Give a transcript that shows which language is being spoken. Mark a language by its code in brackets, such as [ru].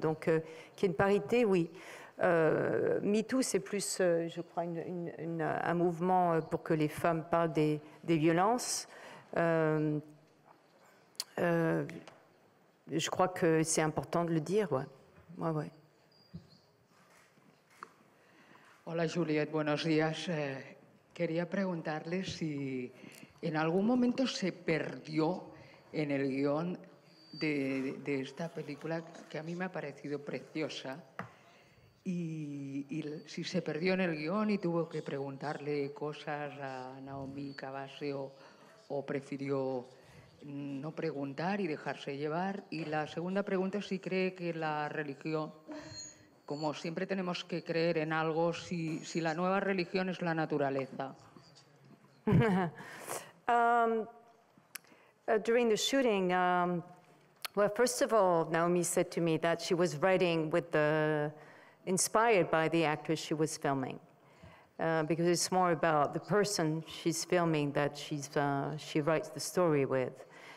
[fr] Donc, qu'il y ait une parité, oui. MeToo, c'est plus, je crois, un mouvement pour que les femmes parlent des violences. Je crois que c'est important de le dire, ouais. Ouais. [es] Hola Juliette, buenos días. Quería preguntarle si en algún momento se perdió en el guión de esta película, que a mí me ha parecido preciosa, y si se perdió en el guión y tuvo que preguntarle cosas a Naomi Kawase o prefirió no preguntar y dejarse llevar. Y la segunda pregunta es si cree que la religión, como siempre tenemos que creer en algo, si la nueva religión es la naturaleza. [en] During the shooting, well, first of all, Naomi said to me that she was writing inspired by the actress she was filming, because it's more about the person she's filming that she writes the story with.